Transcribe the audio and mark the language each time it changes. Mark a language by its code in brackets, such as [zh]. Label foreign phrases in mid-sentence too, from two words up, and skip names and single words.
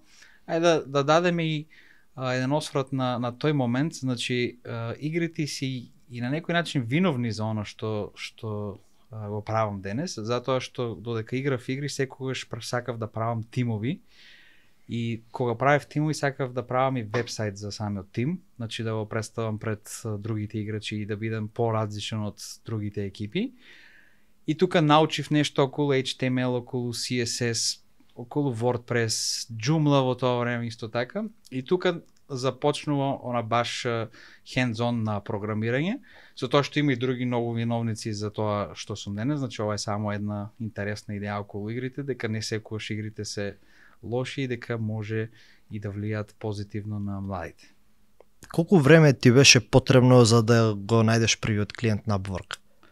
[mk] ајде да дадеме и еден осврат на тој момент, значи игрите си и на некој начин виновни за оно што го правам денес, затоа што додека играв игри секогаш сакав да правам тимови и кога правев тимови сакав да правам и вебсайт за самиот тим, значи да го представам пред другите играчи и да бидам поразличен од другите екипи. [bg] И тук научив нещо около HTML, около CSS, около WordPress, Joomla во тоа време исто така. [mk] И тука започнува она баш hands-on на програмирање, за тоа што има и други многу виновници за тоа што сум денес, значи ова е само една интересна идеја околу игрите, дека не секогаш игрите се лоши и дека може и да влијаат позитивно на младите. Колку време ти беше потребно за да го најдеш првиот клиент на Upwork?